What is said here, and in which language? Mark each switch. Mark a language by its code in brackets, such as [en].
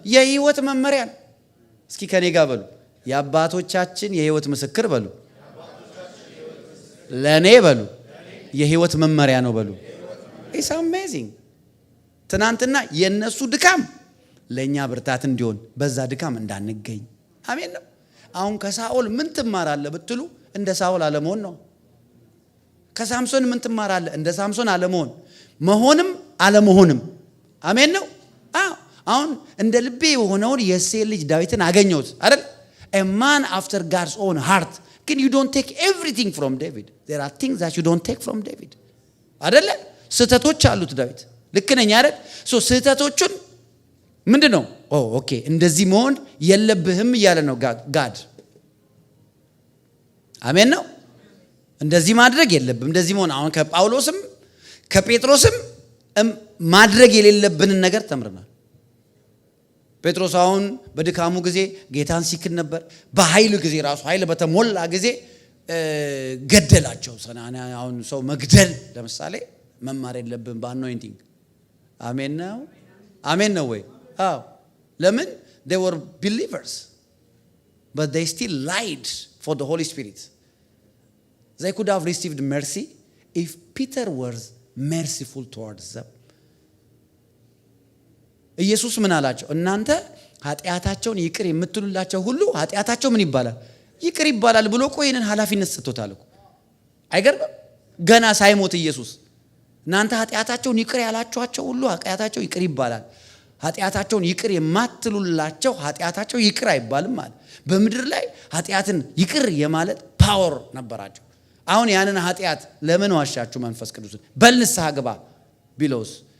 [am] የህይወት መመሪያ ነው። እስኪ ከኔ ጋር በሉ የአባቶቻችን የህይወት ምስክር በሉ። ለኔ በሉ የህይወት መመሪያ ነው በሉ። [en] ኢትስ አሜዚንግ። [am] ትናንትና የነሱ ድካም ለኛ ብርታት እንዲሆን በዛ ድካም እንዳንገኝ። አሜን ነው። አሁን ከሳኦል ምን ትማራለህ ብትሉ እንደ ሳኦል አለመሆን ነው። ከሳምሶን ምን ትማራለህ? እንደ ሳምሶን አለመሆን፣ መሆንም አለመሆንም። አሜን ነው። አሁን እንደ ልቤ የሆነውን የእሴይን ልጅ ዳዊትን አገኘሁት አይደል? [en] a man after God's own heart. [am] ግን [en] you don't take everything from David. There are things that you don't take from David. [am] አይደለ? ስህተቶች አሉት ዳዊት። ልክ ነኝ አይደል? ስህተቶቹን ምንድነው? ኦኬ እንደዚህ መሆን የለብህም እያለ ነው ጋድ። አሜን ነው። እንደዚህ ማድረግ የለብህም፣ እንደዚህ መሆን። አሁን ከጳውሎስም ከጴጥሮስም ማድረግ የሌለብንን ነገር ተምረናል። ጴጥሮስ አሁን በድካሙ ጊዜ ጌታን ሲክድ ነበር። በኃይል ጊዜ ራሱ ኃይል በተሞላ ጊዜ ገደላቸው። አሁን ሰው መግደል ለምሳሌ መማር የለብህም በአኖይንቲንግ። አሜን ነው። አሜን ነው ወይ? አዎ። ለምን? [en] they were believers but they still lied for the Holy Spirit. They could have received mercy if Peter was merciful towards them. [am] ኢየሱስ ምን አላቸው? እናንተ ኃጢአታቸውን ይቅር የምትሉላቸው ሁሉ ኃጢአታቸው ምን ይባላል? ይቅር ይባላል ብሎ እኮ ይሄንን ኃላፊነት ሰጥቶታል እኮ። አይገርምም? ገና ሳይሞት ኢየሱስ እናንተ ኃጢአታቸውን ይቅር ያላችኋቸው ሁሉ ኃጢአታቸው ይቅር ይባላል፣ ኃጢአታቸውን ይቅር የማትሉላቸው ኃጢአታቸው ይቅር አይባልም ማለት። በምድር ላይ ኃጢአትን ይቅር የማለት ፓወር ነበራቸው። አሁን ያንን ኃጢአት ለምን ዋሻችሁ መንፈስ ቅዱስን በልንስሐ ግባ ቢለውስ?